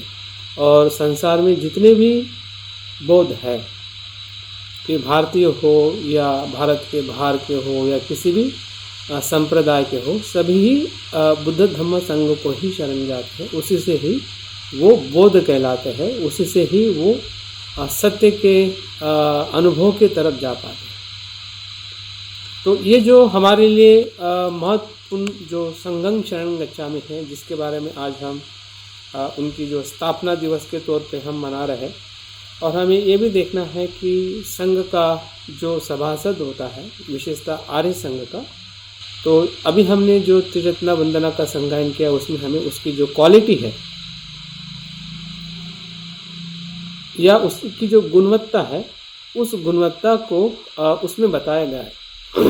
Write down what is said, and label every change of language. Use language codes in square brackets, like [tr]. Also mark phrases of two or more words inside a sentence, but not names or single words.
[hi] और संसार में जितने भी बौद्ध है, कि भारतीय हो या भारत के बाहर के हो या किसी भी संप्रदाय के हो, सभी ही बुद्ध धम्म संघ को ही शरण जाते हैं। उसी से ही वो बौद्ध कहलाते हैं, उसी से ही वो सत्य के अनुभव की तरफ जा पाते हैं। तो ये जो हमारे लिए महत्वपूर्ण जो [pi] संघं शरणं गच्छामि [hi] है, जिसके बारे में आज हम उनकी जो स्थापना दिवस के तौर पे हम मना रहे हैं, और हमें ये भी देखना है कि संघ का जो सभासद होता है, विशेषतः आर्य संघ का, तो अभी हमने जो त्रिरत्न वंदना का संज्ञान किया उसमें हमें उसकी जो क्वालिटी है या उसकी जो गुणवत्ता है, उस गुणवत्ता को उसमें बताया गया है।